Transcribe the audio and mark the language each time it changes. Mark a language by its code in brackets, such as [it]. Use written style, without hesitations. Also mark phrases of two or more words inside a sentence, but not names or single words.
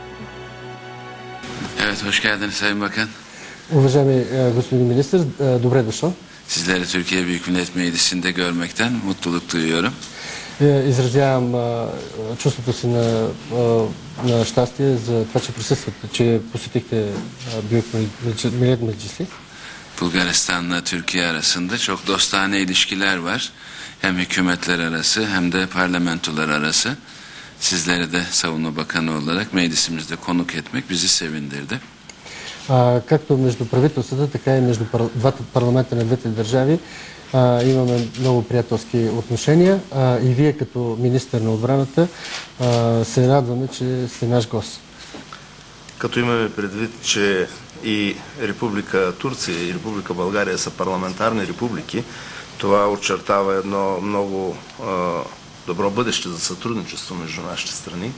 [bg] Уважаеми господин министър, добре дошъл. [tr] Sizleri Türkiye Büyük Millet Meclisi'nde görmekten mutluluk duyuyorum. [bg] Изразявам чувството си на щастие за това, че присъствате, че посетихте Büyük Millet Meclisi. [tr] Bulgaristan'la Türkiye arasında çok dostane ilişkiler var. Hem hükümetler arası hem de parlamentolar arası. Sizleri de Savunma Bakanı olarak meclisimizde konuk etmek bizi sevindirdi. [bg] Както между правителствата, така и между двата парламента на двете държави имаме много приятелски отношения и вие като министър на отбраната се радваме, че сте наш гост. Като имаме предвид, че и Република Турция и Република България са парламентарни републики, това очертава едно много добро бъдеще за сътрудничество между нашите страни.